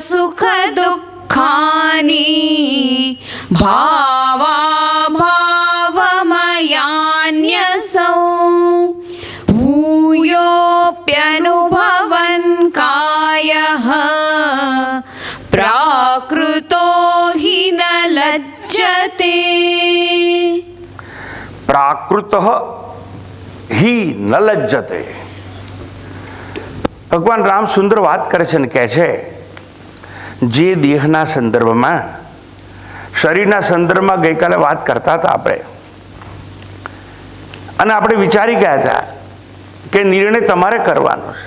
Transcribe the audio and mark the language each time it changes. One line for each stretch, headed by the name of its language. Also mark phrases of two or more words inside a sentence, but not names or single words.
Sanskrit: सुखदुःखानि भावाभावमयान्यसौ भूयोऽप्यनुभवन् कायः प्राकृतो हि न लज्जते. પ્રાકૃત હિ ન લજ્જતે.
Gujarati: ભગવાન રામ સુંદર વાત કરે છે ને કહે છે જે દેહના સંદર્ભમાં શરીરના સંદર્ભમાં ગઈકાલે વાત કરતા હતા આપણે, અને આપણે વિચારી ગયા હતા કે નિર્ણય તમારે કરવાનો છે.